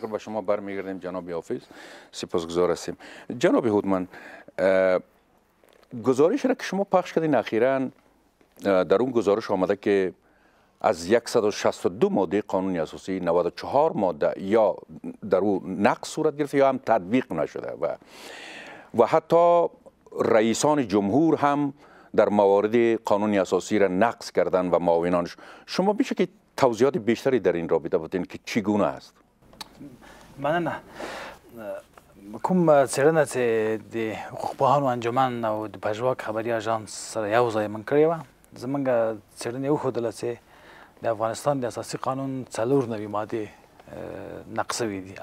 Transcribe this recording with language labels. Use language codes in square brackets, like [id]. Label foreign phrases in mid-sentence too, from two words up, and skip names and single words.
[fa] تشکر به شما برمیگردیم جناب حافظ، سپاسگزار هستیم. جناب هودمن، گزارش را که شما پخش کردین اخیراً در اون گزارش آمده که از 162 ماده قانون اساسی 94 ماده یا در اون نقض صورت گرفت یا هم تطبیق نشده و حتی رئیسان جمهور هم در موارد قانون اساسی را نقض کردن و معاونانش. شما میشه که توضیحات بیشتری در این رابطه بدین که چگونه است؟ [ps] مننه. کوم څېړنه چې د حقوقپوهانو انجمن او د پژواک خبري اژانس سره یو ځای من کړې وه. زموږ څېړنې وښودله چې د افغانستان د اساسي قانون 94 مادې نقض شوي دي.